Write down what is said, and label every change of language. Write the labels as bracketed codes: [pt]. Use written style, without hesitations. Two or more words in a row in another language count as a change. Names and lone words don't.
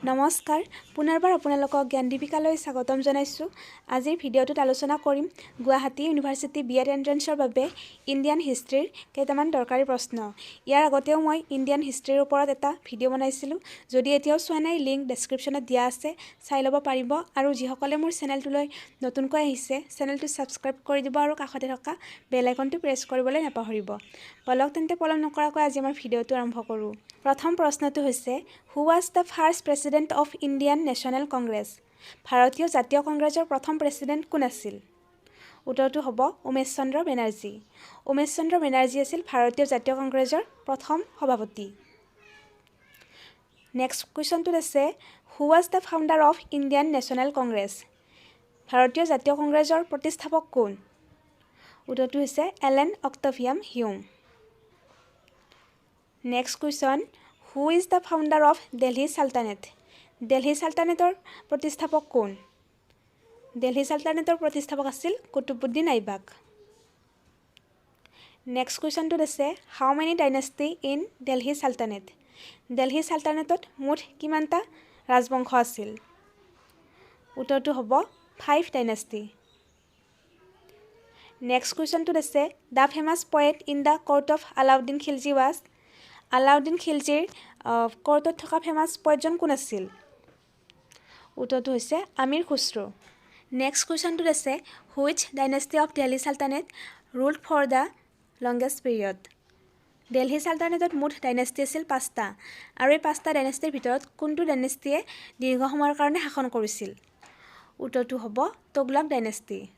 [as] নমস্কাৰ পুনৰবাৰ আপোনালোকক জ্ঞান দীপিকালৈ স্বাগতম জনাইছো আজিৰ ভিডিঅ'টোত আলোচনা কৰিম গুৱাহাটী ইউনিভাৰ্চিটি B.ed এন্ট্ৰেন্সৰ বাবে [en] Indian historyৰ [as] কেইটামান দৰকাৰী প্ৰশ্ন ইয়াৰ আগতেও মই [en] Indian historyৰ [as] ওপৰত এটা ভিডিঅ' বনাইছিলো যদি এতিয়াও চোৱা নাই লিংক ডেসক্ৰিপচনত দিয়া আছে চাই ল'ব পাৰিব আৰু যিসকলে মোৰ চেনেলটোলৈ নতুনকৈ আহিছে চেনেলটো সাবস্ক্ৰাইব কৰি দিব আৰু কাষতে থকা [en] bell iconটো [as] প্ৰেছ কৰিবলৈ নাপাহৰিব বলক তেন্তে পলম নকৰাকৈ আজি আমাৰ ভিডিঅ'টো আৰম্ভ কৰোঁ প্ৰথম প্ৰশ্নটো হৈছে [en] who was the first president of Indian National Congress [as] ভাৰতীয় জাতীয় কংগ্ৰেছৰ প্ৰথম প্ৰেসিডেন্ট কোন আছিল উত্তৰটো হ'ব উমেশ চন্দ্ৰ বেনাৰ্জী উমেশ চন্দ্ৰ বেনাৰ্জী আছিল ভাৰতীয় জাতীয় কংগ্ৰেছৰ প্ৰথম সভাপতি [en] next questionটো [as] আছে [en] who was the founder of Indian National Congress [as] ভাৰতীয় জাতীয় কংগ্ৰেছৰ প্ৰতিষ্ঠাপক কোন উত্তৰটো হৈছে এলেন অক্টাভিয়াম হিউম [en] Next question, who is the founder of Delhi Sultanate? [as] Delhi Sultanateৰ প্ৰতিষ্ঠাপক কোন? Delhi Sultanateৰ প্ৰতিষ্ঠাপক আছিল কুতুবুদ্দিন আইবাক। [en] Next question [as] টো আছে [en] how many dynasty in Delhi Sultanate? [as] Delhi Sultanateত মুঠ কিমানটা ৰাজবংশ আছিল? উত্তৰটো হ'ব 5 dynasty। [en] Next question [as] টো আছে [en] the famous poet in the court of Alauddin Khilji was আলাউদ্দিন [as] খিলজিৰ কোৰ্টত থকা [en] famous poison [as] কোন আছিল উত্তৰটো হৈছে আমিৰ খুসৰো [en] next questionটো [as] আছে [en] which dynasty of Delhi Sultanate ruled for the longest period [as] দিল্লী সালতানেটত মুঠ ডাইনেষ্টি আছিল 5টা আৰু এই 5টা ডাইনেষ্টিৰ ভিতৰত কোনটো ডাইনেষ্টিয়ে দীৰ্ঘ সময়ৰ কাৰণে শাসন কৰিছিল উত্তৰটো হ'ব তুগলক ডাইনেষ্টি